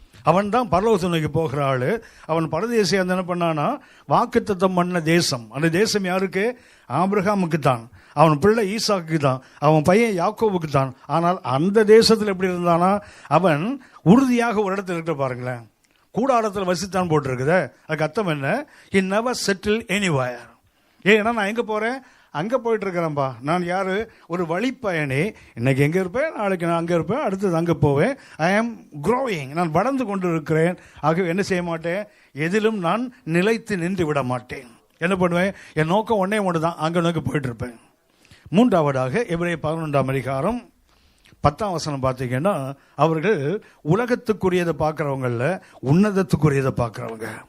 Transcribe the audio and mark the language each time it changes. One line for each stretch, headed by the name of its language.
Tamil: அவன் தான் பரலோகத்தை நோக்கி போகிற ஆளு. அவன் பரதேசியா என்ன பண்ணானா, வாக்குத்தத்தம் பண்ண தேசம், அந்த தேசம் யாருக்கு, ஆபிரகாமுக்கு தான், அவன் பிள்ளை ஈசாக்கு தான், அவன் பையன் யாக்கோபுக்கு தான். ஆனால் அந்த தேசத்தில் எப்படி இருந்தானா, அவன் உறுதியாக ஒரு இடத்துல இருக்க பாருங்களேன், கூடாரத்தில் வசித்தான் போட்டிருக்குது.
English: அதுக்கு அர்த்தம் என்ன, he never settled anywhere.
Tamil: ஏன்னா நான் எங்கே போகிறேன், அங்கே போயிட்டு இருக்கிறேன்ப்பா. நான் யார், ஒரு வழிப்பயணி. இன்னைக்கு எங்கே இருப்பேன், நாளைக்கு நான் அங்கே இருப்பேன், அடுத்தது அங்கே போவேன்.
English: I am growing,
Tamil: நான் வளர்ந்து கொண்டு இருக்கிறேன். ஆகவே என்ன செய்ய மாட்டேன், எதிலும் நான் நிலைத்து நின்று விட மாட்டேன். என்ன பண்ணுவேன், என் நோக்கம் ஒன்று தான், அங்கே நோக்கி போயிட்டு இருப்பேன். மூன்றாவதாக எபிரேயர் 11ஆம் அதிகாரம் 10ஆம் வசனம் பார்த்தீங்கன்னா, அவர்கள் உலகத்துக்குரியதை பார்க்குறவங்கள உன்னதத்துக்குரியதை பார்க்குறவங்க.